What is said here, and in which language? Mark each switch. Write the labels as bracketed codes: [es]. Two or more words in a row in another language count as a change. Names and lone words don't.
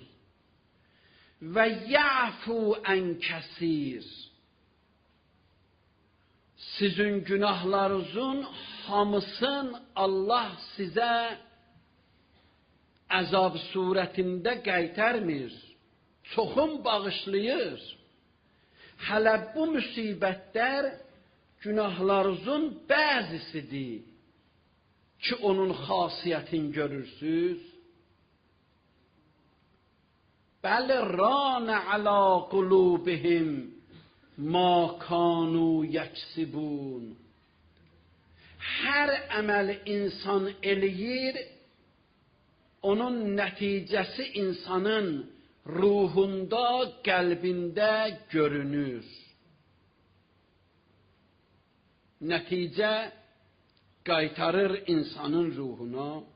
[ar] ويعفو عن كثير, [az] sizin günahlarınızın hamısını Allah sizə əzab surətində qaytarmır, çoxun bağışlayır. Hələ bu müsibətlər günahlarınızın bəzisidir ki, onun xasiyyətini görürsüz. [ar] بل ران على قلوبهم ما كانوا يكسبون. [az] Hər əməl insan eləyir, onun nəticəsi insanın ruhunda, qəlbində görünür. Nəticə qaytarır insanın ruhuna.